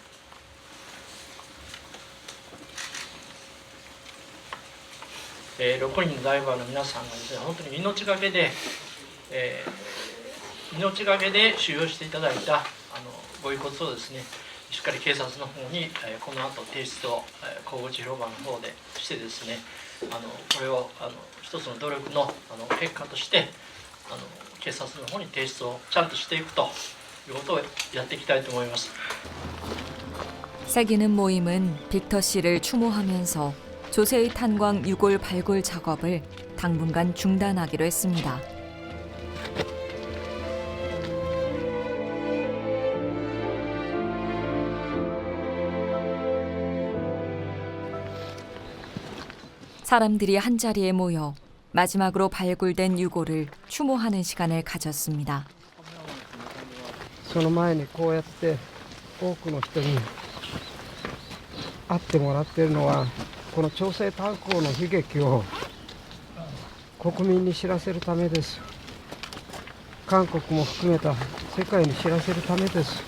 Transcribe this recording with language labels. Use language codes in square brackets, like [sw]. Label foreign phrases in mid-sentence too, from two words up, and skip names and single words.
[ja] 6 人のダイバーの皆さんがですね、本当に命がけで、収容していただいたご遺骨をですね、しっかり警察の方にこの後提出を甲府地広場の方でしてですね、これを一つの努力の結果として警察の方に提出をちゃんとしていくということをやっていきたいと思います。 [ko] 새기는 모임은 빅터 씨를 추모하면서 조세의 탄광 유골 발굴 작업을 당분간 중단하기로 했습니다. 사람들이 한자리에 모여 마지막으로 발굴된 유골을 추모하는 시간을 가졌습니다. [ja] その前にこうやって多くの人に会ってもらっているのは、この朝鮮炭鉱の悲劇を国民に知らせるためです。韓国も含めた世界に知らせるためです。